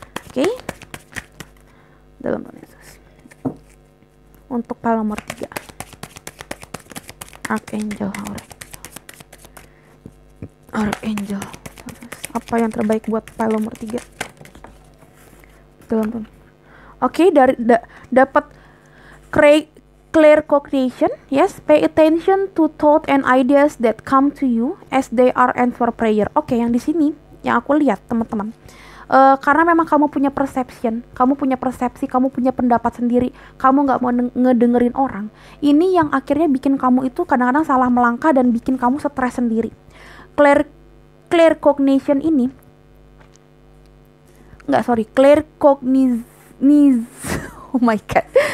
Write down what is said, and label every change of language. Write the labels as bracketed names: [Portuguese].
[Indonesian] Oke. Dalam Tuhan Yesus. Untuk pile nomor 3. [English] Archangel Oracle. Archangel. [Indonesian] Apa yang terbaik buat file nomor 3 dalam Tuhan. Oke, dari dapat clear cognition. [English] Yes, pay attention to thought and ideas that come to you as they are answer prayer. [Indonesian] Oke, yang di sini yang aku lihat, teman-teman, karena memang kamu punya perception, kamu punya persepsi, kamu punya pendapat sendiri, kamu nggak mau ngedengerin orang. Ini yang akhirnya bikin kamu itu kadang-kadang salah melangkah dan bikin kamu stres sendiri. [English] Clear cognition ini clear cognition. Oh my god.